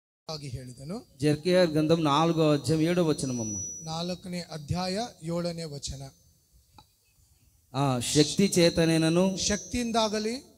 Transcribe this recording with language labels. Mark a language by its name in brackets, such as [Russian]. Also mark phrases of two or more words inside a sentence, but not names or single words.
[Telugu] జెరకియా గ్రంథం 4వ అధ్యాయం 7వ వచనమమ్మ. [Kannada] 4ನೇ ಅಧ್ಯಾಯ 7ನೇ ವಚನ. [Telugu] శక్తి చేతనేనను, [Kannada] శక్తిಯಿಂದಾಗಲಿ,